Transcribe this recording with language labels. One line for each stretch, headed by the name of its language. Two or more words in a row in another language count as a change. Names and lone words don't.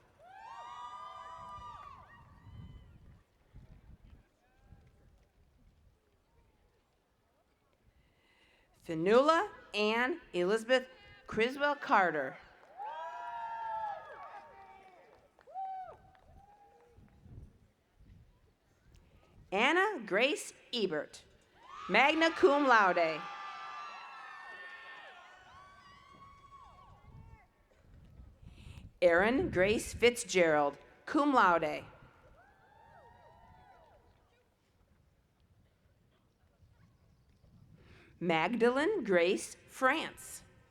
English: Fionnuala Ann Elizabeth Criswell Carter. Anna Grace Ebert,
Latin: magna cum laude.
English: Erin Grace Fitzgerald,
Latin: cum laude.
English: Magdalene Grace France.